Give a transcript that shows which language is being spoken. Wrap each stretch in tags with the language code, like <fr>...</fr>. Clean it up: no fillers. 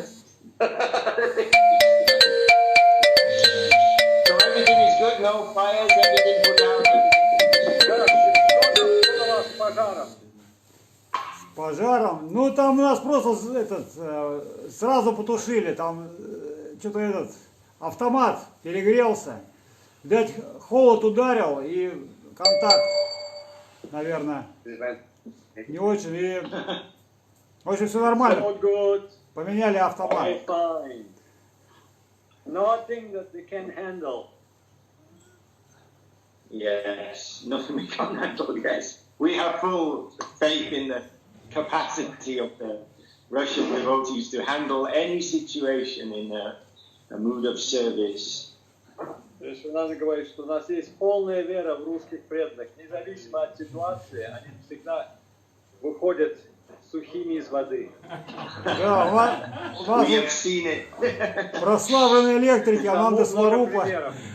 <en>So everything is good, no fires, everything put out.</en> <ru>Пожаром. Ну, там у нас просто сразу потушили. Там что-то автомат перегрелся. Видать, холод ударил и контакт, наверное, не очень. И, в общем, все нормально. Поменяли автомат.</ru> <en>Nothing that we can handle. Yes, nothing we can't handle, yes. We have full faith in the capacity of the Russian devotees to handle any situation in a mood of service.</en> <ru>Кешавананда говорит, что у нас есть полная вера в русских преданных. Независимо от ситуации, они всегда выходят сухими из воды. Да, у вас прославленные электрики, Ананда Сварупа.</ru>